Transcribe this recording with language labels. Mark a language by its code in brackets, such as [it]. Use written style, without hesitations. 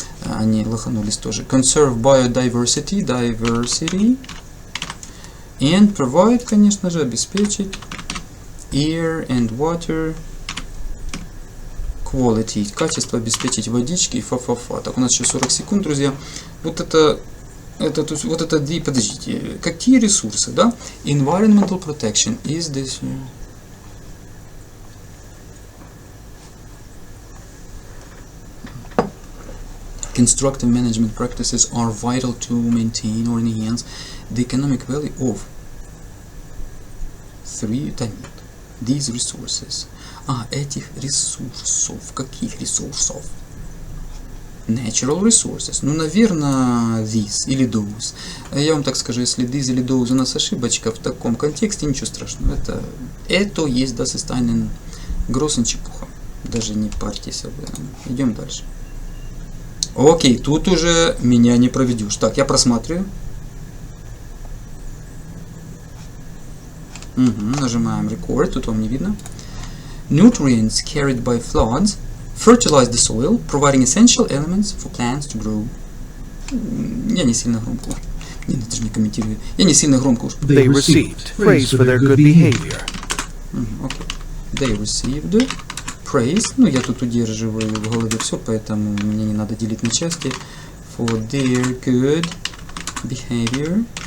[ru] Они лоханулись тоже. [en] Conserve biodiversity, and provide, [ru] конечно же, обеспечить [en] air and water quality, [ru] качество обеспечить водички и фа-фа-фа. Так, у нас еще 40 секунд, друзья. Подождите, какие ресурсы, да? [en] Environmental protection is this. Constructive management practices are vital to maintain or enhance the economic value of these resources. [ru] Этих ресурсов. Каких ресурсов? [en] Natural resources. [ru] Наверное, [en] these [ru] или [en] those. [ru] Я вам так скажу, если [en] these [ru] или [en] those [ru] у нас ошибочка в таком контексте, ничего страшного. Это есть [de] das ist einen großen [ru] чепуха. Даже не парьтесь об этом. Идем дальше. Окей, тут уже меня не проведешь. Так, я просматриваю. Нажимаем record, тут вам не видно. [en] Nutrients carried by floods fertilize the soil, providing essential elements for plants to grow. [ru] Я не сильно громко. Не, это же не комментирую. Я не сильно громко. [en] They received praise for their good behavior. Okay. They received praise. [ru] Я тут удерживаю в голове все, поэтому мне не надо делить на части. [en] For their good behavior.